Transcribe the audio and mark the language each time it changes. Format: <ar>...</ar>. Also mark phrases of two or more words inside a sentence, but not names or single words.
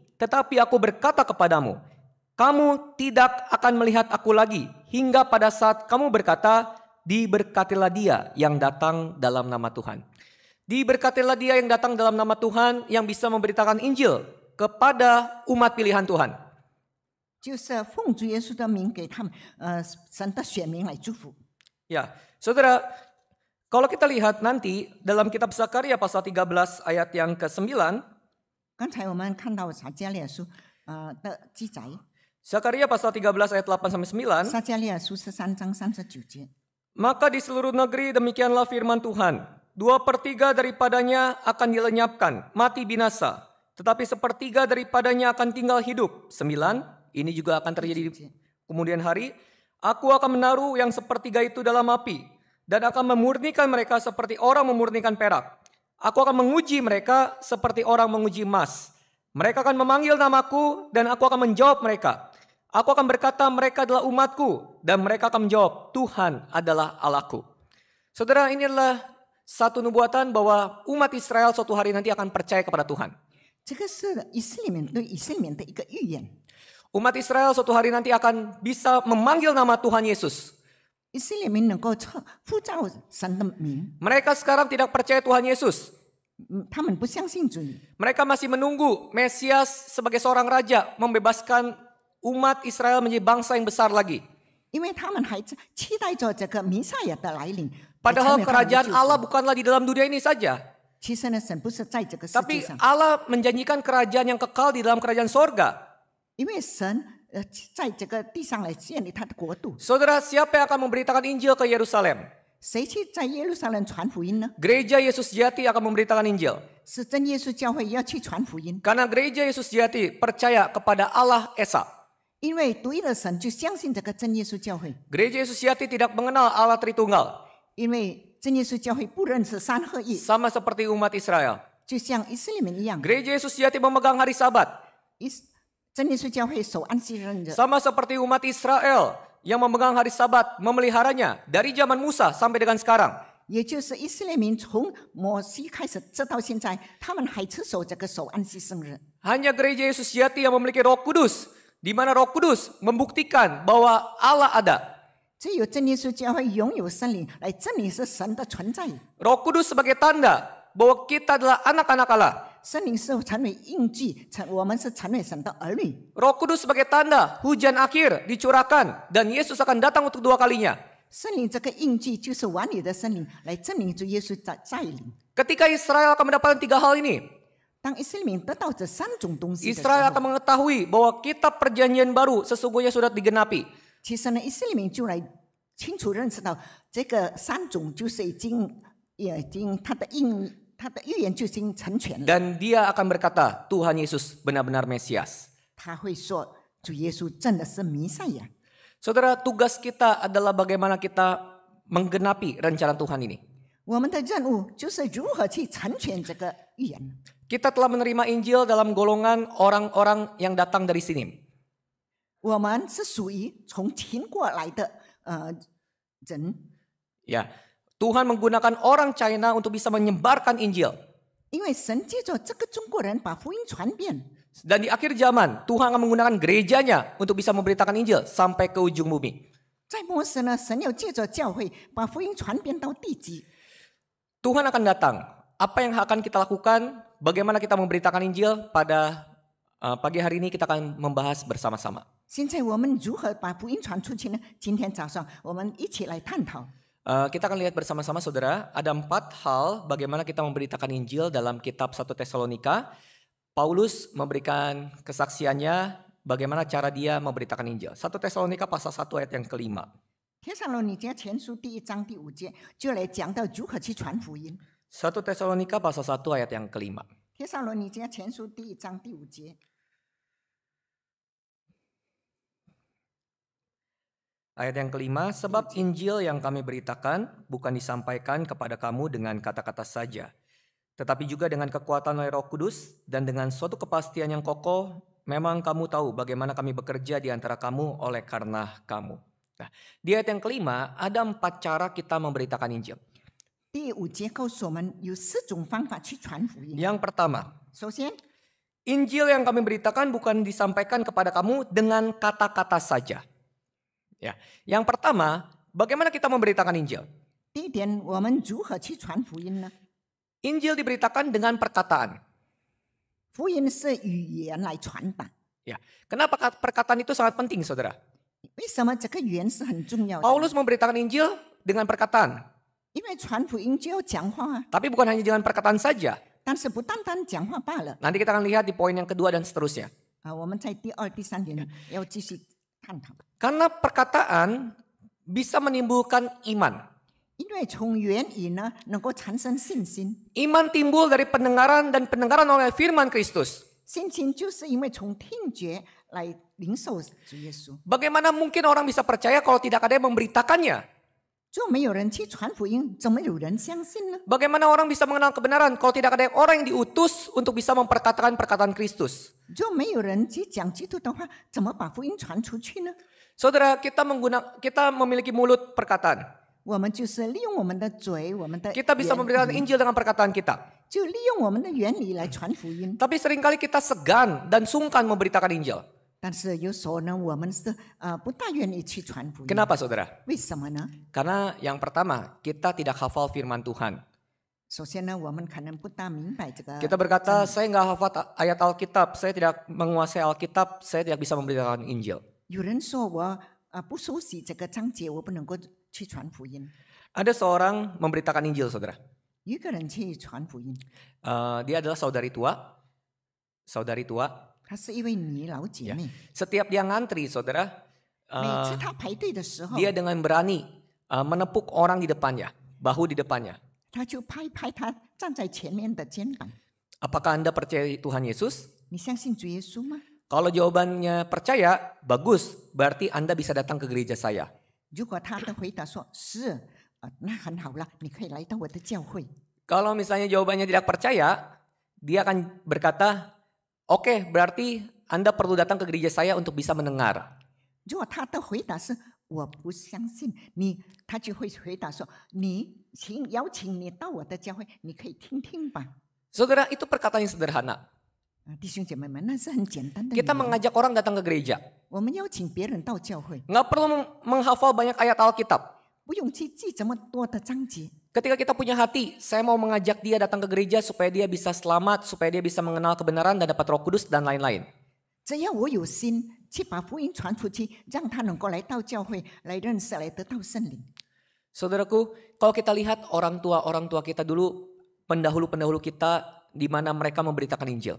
<id>Tetapi aku berkata kepadamu, kamu tidak akan melihat aku lagi. Hingga pada saat kamu berkata, diberkatilah dia yang datang dalam nama Tuhan. Diberkatilah dia yang datang dalam nama Tuhan, yang bisa memberitakan Injil kepada umat pilihan Tuhan.</id> <zh>就是奉主耶稣的名给他们，神的选民来祝福。</zh> <id>Ya, saudara, kalau kita lihat nanti dalam kitab Zakaria pasal 13 ayat yang ke-9,</id> <zh>刚才我们看到撒迦利亚书的记载，</zh> <id>Zakaria pasal 13 ayat 8 sampai 9,</id> <zh>撒迦利亚书13章39节。</zh> <id>maka di seluruh negeri demikianlah firman Tuhan, 2/3 daripadanya akan dilenyapkan, mati binasa, tetapi 1/3 daripadanya akan tinggal hidup. 9, ini juga akan terjadi di kemudian hari, aku akan menaruh yang 1/3 itu dalam api, dan akan memurnikan mereka seperti orang memurnikan perak. Aku akan menguji mereka seperti orang menguji emas. Mereka akan memanggil namaku dan aku akan menjawab mereka. Aku akan berkata mereka adalah umatku dan mereka akan menjawab Tuhan adalah Allahku. Saudara, ini adalah satu nubuatan bahwa umat Israel suatu hari nanti akan percaya kepada Tuhan.</id> <zh>这个是以色列民对以色列民的一个预言。</zh> <id>Umat Israel suatu hari nanti akan bisa memanggil nama Tuhan Yesus.</id> <zh>以色列民能够呼召神的名，</zh> <id>Mereka sekarang tidak percaya Tuhan Yesus.</id> <zh>他们不相信主，</zh> <id>Mereka masih menunggu Mesias sebagai seorang raja membebaskan umat Israel menjadi bangsa yang besar lagi.</id> <zh>因为他们还期待着这个弥赛亚的来临。</zh> <id>Padahal</id> <zh>来成为他们的</zh> <id>kerajaan</id> <zh>救主</zh> <id>Allah bukanlah di dalam dunia ini saja.</id> <zh>其实呢，神不是在这个世</zh> <id>Tapi</id> <zh>界上，</zh> <id>Allah menjanjikan kerajaan yang kekal di dalam kerajaan sorga.</id> <zh>因为神在这个地上来建立他的国度。</zh> <id>Saudara, siapa yang akan memberitakan Injil ke Yerusalem?</id> <zh>谁去在耶路撒冷传福音呢？</zh> <id>Gereja Yesus Sejati akan memberitakan Injil.</id> <zh>是真耶稣教会要去传福音，</zh> <id>Karena gereja Yesus Sejati percaya kepada Allah Esa.</id> <zh>因为独一的神就相信这个真耶稣教会，</zh> <id>Gereja Yesus Sejati tidak mengenal Allah Tritunggal.</id> <zh>因为真耶稣教会不认识三合一，</zh> <id>Sama seperti umat Israel.</id> <zh>就像以色列民一样。</zh> <id>Gereja Yesus Sejati memegang hari Sabat.</id> <zh>真耶稣教会守安息日，</zh> <id>Sama seperti umat Israel yang memegang hari Sabat, memeliharanya dari zaman Musa sampai dengan sekarang.</id> <zh>也就是以色列民从摩西开始直到现在，他们还持守这个守安息圣日。</zh> <id>Hanya gereja Yesus Sejati yang memiliki Roh Kudus, di mana Roh Kudus membuktikan bahwa Allah ada.</id> <zh>只有真耶稣教会拥有圣灵来证明是神的存在，</zh> <id>Roh Kudus sebagai tanda bahwa kita adalah anak-anak Allah.</id> <zh>圣灵是成为印记，我们是成为神的儿女。</zh> <id>Roh Kudus sebagai tanda hujan akhir dicurahkan dan Yesus akan datang untuk 2 kalinya.</id> <zh>圣灵这个印记就是完美的圣灵，来证明主耶稣在临。</zh> <id>Ketika Israel akan mendapatkan 3 hal ini,</id> <zh>当以色列民得到这三种东西的时 Israel 候，</zh> <id>akan mengetahui bahwa kitab perjanjian baru sesungguhnya sudah digenapi.</id> <zh>其实呢，以色列民就来清楚认识到，这个三种就是已经他的预言就已经成全了。</zh> <id>Dan dia akan berkata, Tuhan Yesus benar-benar Mesias.</id> <zh>他会说，主耶稣真的是弥赛亚。</zh> <id>Saudara, tugas kita adalah bagaimana kita menggenapi rencana Tuhan ini.</id> <zh>我们的任务就是如何去成全这个预言。</zh> <id>Kita telah menerima Injil dalam golongan orang-orang yang datang dari sini.</id> <zh>我们是属于从秦过来的人，</zh> <id>Ya, Tuhan menggunakan orang China untuk bisa menyebarkan Injil.</id> <zh>因为神借着这个中国人把福音传遍。</zh> <id>Dan di akhir zaman, Tuhan akan menggunakan gerejanya untuk bisa memberitakan Injil sampai ke ujung bumi.</id> <zh>在末世呢，神要借着教会把福音传遍到地极。</zh> <id>Tuhan akan datang. Apa yang akan kita lakukan? Bagaimana kita memberitakan Injil? Pada pagi hari ini kita akan membahas bersama-sama.</id> <zh>现在我们如何把福音传出去呢？今天早上我们一起来探讨。</zh> <id>Kita akan lihat bersama-sama saudara, ada 4 hal bagaimana kita memberitakan Injil dalam kitab 1 Tesalonika. Paulus memberikan kesaksiannya bagaimana cara dia memberitakan Injil. 1 Tesalonika pasal 1 ayat yang kelima.</id> <zh>帖撒罗尼迦前书第1章第5节就来讲到如何去传福音。</zh> <id>1 Tesalonika pasal 1 ayat yang kelima.</id> <zh>帖撒罗尼迦前书第1章第5节，</zh> <id>Ayat yang kelima, sebab Injil yang kami beritakan bukan disampaikan kepada kamu dengan kata-kata saja, tetapi juga dengan kekuatan oleh Roh Kudus dan dengan suatu kepastian yang kokoh. Memang kamu tahu bagaimana kami bekerja di antara kamu oleh karena kamu. Nah, di ayat yang kelima ada 4 cara kita memberitakan Injil.</id> <zh>第5节告诉我们有4种方法去传福音。</zh> <id>Yang pertama,</id> <zh>首先，</zh> <id>Injil yang kami beritakan bukan disampaikan kepada kamu dengan kata-kata saja. Ya, yang pertama, bagaimana kita memberitakan Injil?</id> <zh>第一点，我们如何去传福音呢？</zh> <id>Injil diberitakan dengan perkataan.</id> <zh>福音是语言来传达。</zh> <id>Ya, kenapa perkataan itu sangat penting, saudara?</id> <zh>为什么这个语言是很重要的？</zh> <id>Paulus memberitakan Injil dengan perkataan,</id> <zh>因为传福音就要讲话啊，</zh> <id>tapi bukan hanya dengan perkataan saja.</id> <zh>但是不单单讲话罢了</zh> <id>Nanti kita akan lihat di poin yang kedua dan seterusnya. 啊。</id> <zh>我们在第2、第3点要继续探讨，</zh> <id>Karena perkataan bisa menimbulkan iman.</id> <zh>因为从言语呢能够产生信心，</zh> <id>Iman timbul dari pendengaran dan pendengaran oleh firman Kristus.</id> <zh>信心就是因为从听觉来领受主耶稣。</zh> <id>Bagaimana mungkin orang bisa percaya kalau tidak ada yang memberitakannya?</id> <zh>就没有人去传福音，怎么有人相信呢？</zh> <id>Bagaimana orang bisa mengenal kebenaran kalau tidak ada orang yang diutus untuk bisa memperkatakan perkataan Kristus?</id> <zh>就没有人去讲基督的话，怎么把福音传出去呢？</zh> <id>Saudara, kita memiliki mulut perkataan.</id> <zh>我们就是利用我们的嘴，我们的</zh> <id>Kita bisa memberitakan</id> <zh>言语</zh> <id>Injil dengan perkataan kita.</id> <zh>就利用我们的原理来传福音。</zh> <id>Tapi seringkali kita segan dan sungkan memberitakan Injil.</id> <zh>但是有时候呢，我们是不大愿意去传福音。</zh> <id>Kenapa saudara?</id> <zh>为什么呢？</zh> <id>Karena yang pertama, kita tidak hafal firman Tuhan.</id> <zh>首先呢，我们可能不大明白这个。</zh> <id>Kita berkata, saya nggak hafal ayat Alkitab, saya tidak menguasai Alkitab, saya tidak bisa memberitakan Injil.</id> <zh>有人说我不熟悉这个章节，我不能够去传福音。</zh> <id>Ada seorang memberitakan Injil, saudara.</id> <zh>有一个人去传福音，</zh> <id>Dia adalah saudari tua.</id> <zh>她是一位女老姐妹。</zh> <id>Setiap dia ngantri, saudara,</id> <zh>每次她排队的时候，</zh> <id>dia dengan berani menepuk orang di depannya, bahu di depannya.</id> <zh>她就拍拍她站在前面的肩膀。</zh> <id>Apakah Anda percaya Tuhan Yesus?</id> <zh>你相信主耶稣吗？</zh> <id>Kalau jawabannya percaya, bagus. Berarti Anda bisa datang ke gereja saya.</id> <zh>如果她的回答说是，那很好了，你可以来到我的教会。</zh> <id>Kalau misalnya jawabannya tidak percaya, dia akan berkata, oke, berarti Anda perlu datang ke gereja saya untuk bisa mendengar.</id> <zh>如果她的回答是我不相信你，她就会回答说邀请你到我的教会，你可以听听吧。</zh> <id>Saudara, itu perkataan yang sederhana.</id> <zh>弟兄姐妹们，那是很简单的语言。</zh> <id>Kita mengajak orang datang ke gereja.</id> <zh>我们邀请别人到教会，</zh> <id>Nggak perlu menghafal banyak ayat Alkitab.</id> <zh>不用去记这么多的章节。</zh> <id>Ketika kita punya hati, saya mau mengajak dia datang ke gereja supaya dia bisa selamat, supaya dia bisa mengenal kebenaran dan dapat Roh Kudus dan lain-lain.</id> <zh>只要我有心去把福音传出去，让他能够来到教会来认识，来得到圣灵。</zh> <id>Saudaraku, kalau kita lihat orang tua kita dulu, pendahulu-pendahulu kita, di mana mereka memberitakan Injil.</id>